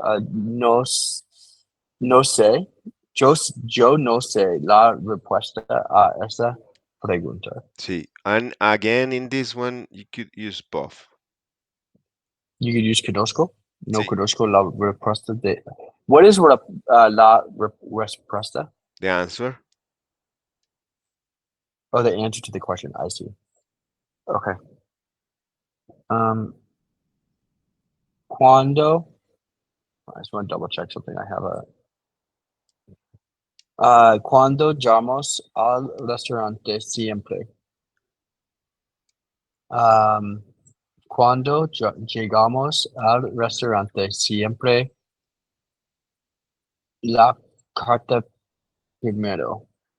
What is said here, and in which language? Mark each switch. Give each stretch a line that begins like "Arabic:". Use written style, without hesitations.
Spanish: No, no sé. Yo no sé la respuesta a esa pregunta.
English: See, and again in this one you could use both. You could use conozco. No See,
Spanish: conozco la respuesta de.
English: What is la respuesta? the answer. Oh, the answer to the question. I see. Okay. Um, cuando. I just want to double check something. I have a.
Spanish: Cuando llamamos al restaurante siempre. Um, cuando llegamos al restaurante siempre la carta primero.